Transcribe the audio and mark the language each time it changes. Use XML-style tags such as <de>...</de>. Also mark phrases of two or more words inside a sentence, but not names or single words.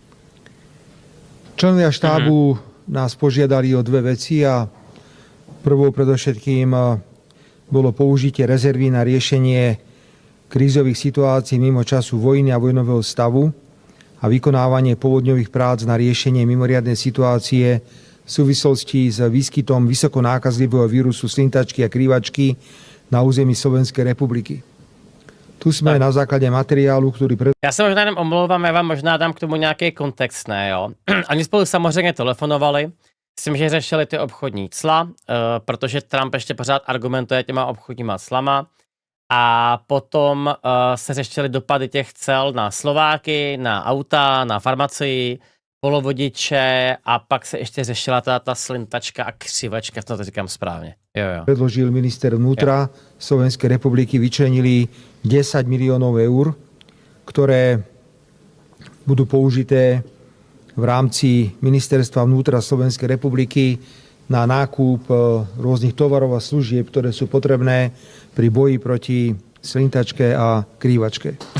<sk>Členovia štábu nás požiadali o dve veci a prvou predovšetkým bolo použitie rezervy na riešenie krízových situácií mimo času vojny a vojnového stavu a vykonávanie povodňových prác na riešenie mimoriadnej situácie v súvislosti s výskytom vysoko nákazlivého vírusu slintačky a krývačky na území Slovenskej republiky.</sk> <cs>Tu jsme na základě materiálu, který... Já se možná jenom omlouvám, já vám možná dám k tomu nějaký kontext, ne jo. Oni spolu samozřejmě telefonovali, myslím, že řešili ty obchodní cla, protože Trump ještě pořád argumentuje těma obchodníma clama a potom se řešili dopady těch cel na Slováky, na auta, na farmacii, polovodiče a pak se ještě řešila ta slintačka a křivačka, to říkám správně. Jo.</cs> <sk>Predložil minister vnútra Slovenskej republiky, vyčlenili 10 miliónov eur, ktoré budú použité v rámci ministerstva vnútra Slovenskej republiky na nákup rôznych tovarov a služieb, ktoré sú potrebné pri boji proti slintačke a krývačke.</sk>